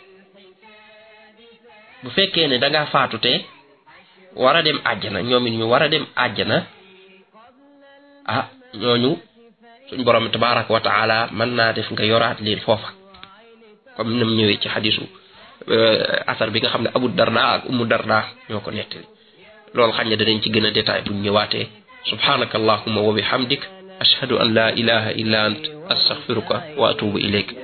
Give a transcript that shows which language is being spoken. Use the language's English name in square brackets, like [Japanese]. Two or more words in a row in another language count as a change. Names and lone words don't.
[Wolof] bu fekkee ne dangaa faatu te war a dem àjjana ñoom it ñu war a dem àjjana ñooñu suñ borom [Arabic] تبارك وتعالى [Wolof] mën naa def nga yoraat leen foofa comme nam ñëwee ci xadisu asar bi nga xam ne Abu Darda ak Ummu Darda ñoo ko nettali loolu xañ ne danañ ci gën a détail buñ ñëwaatee [Arabic] سبحانك اللهم وبحمدك أشهد أن لا إله إلا أنت أستغفرك وأتوب إليك